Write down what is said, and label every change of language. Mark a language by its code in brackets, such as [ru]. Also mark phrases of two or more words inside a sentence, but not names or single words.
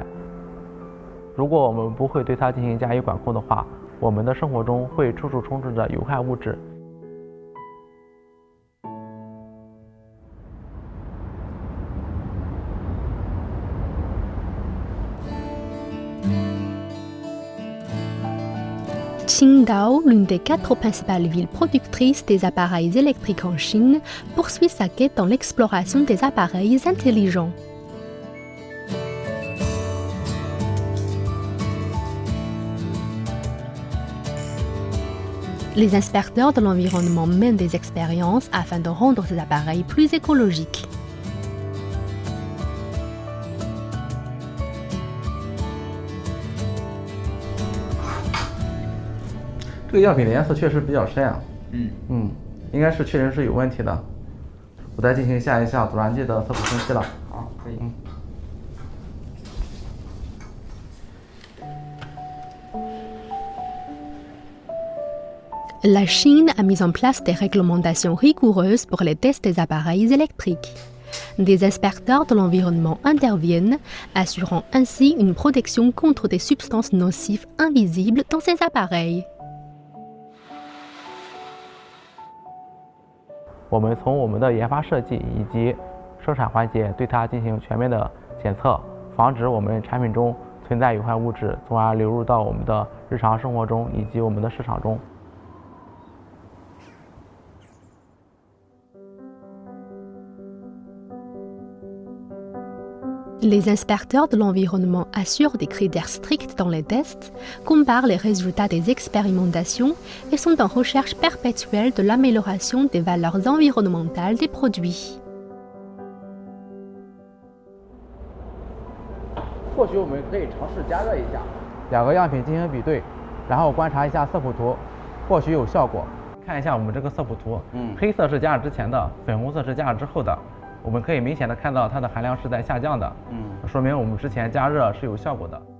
[zh] 如果我们不会对它进行加以管控的话，我们的生活中会处处充斥着有害物质。 [fr] Qingdao, l'une des 4 principales villes productrices des appareils électriques en Chine, poursuit sa quête dans l'exploration des appareils intelligents. Les inspecteurs de l'environnement mènent des expériences afin de rendre ces appareils plus écologiques. [zh] 这个样品的颜色确实比较深啊。应该是确实是有问题的。我再进行下一项阻燃剂的色谱分析了。好，可以。 [fr] La Chine a mis en place des réglementations rigoureuses pour les tests des appareils électriques. Des inspecteurs de l'environnement interviennent, assurant ainsi une protection contre des substances nocives invisibles dans ces appareils. [zh] 我们从我们的研发设计以及生产环节对它进行全面的检测，防止我们产品中存在有害物质，从而流入到我们的日常生活中以及我们的市场中。 [fr] Les inspecteurs de l'environnement assurent des critères stricts dans les tests, comparent les résultats des expérimentations et sont en recherche perpétuelle de l'amélioration des valeurs environnementales des produits. [zh] 或许我们可以尝试加热一下，2个样品进行比对，然后观察一下色谱图，或许有效果。看一下我们这个色谱图，黑色是加热之前的，粉红色是加热之后的。我们可以明显的看到它的含量是在下降的，说明我们之前加热是有效果的。